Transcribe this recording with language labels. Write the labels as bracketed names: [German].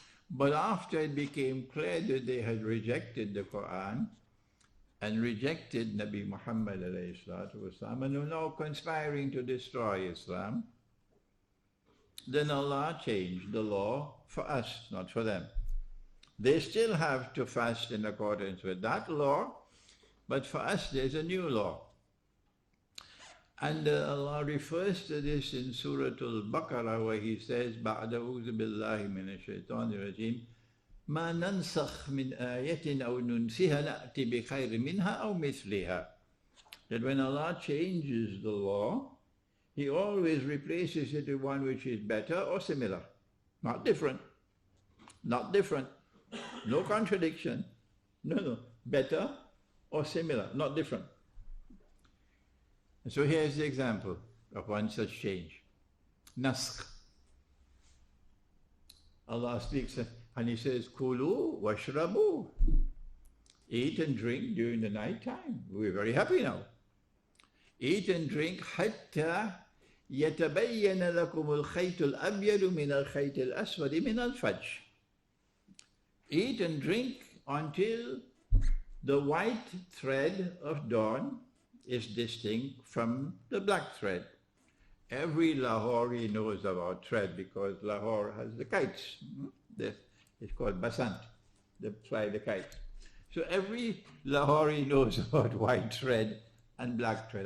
[English] But after it became clear that they had rejected the Quran and rejected Nabi Muhammad ﷺ and were now conspiring to destroy Islam, then Allah changed the law for us, not for them. They still have to fast in accordance with that law, but for us there's a new law. And Allah refers to this in Surah Al-Baqarah, where He says, [Arabic] بَعْدَ أَعُوذُ بِاللَّهِ مِنَ الشَّيْطَانِ الرَّجِيمِ مَا نَنْسَخْ مِنْ آيَةٍ أَوْ نُنْسِهَا نَأْتِ بِخَيْرٍ مِنْهَا أَوْ مِثْلِهَا. [English] That when Allah changes the law, He always replaces it with one which is better or similar. Not different. Not different. No contradiction. No. Better or similar, not different. And so here's the example of one such change. Naskh. Allah speaks and He says, [Arabic] Kulu washrabu. [English] Eat and drink during the night time. We're very happy now. Eat and drink [Arabic] hatta يتبين لكم الخيط الأبيض من الخيط الأسود من الفجر. [English] Eat and drink until the white thread of dawn is distinct from the black thread. Every Lahori knows about thread because Lahore has the kites. It's called basant. They fly the kites. So every Lahori knows about white thread and black thread.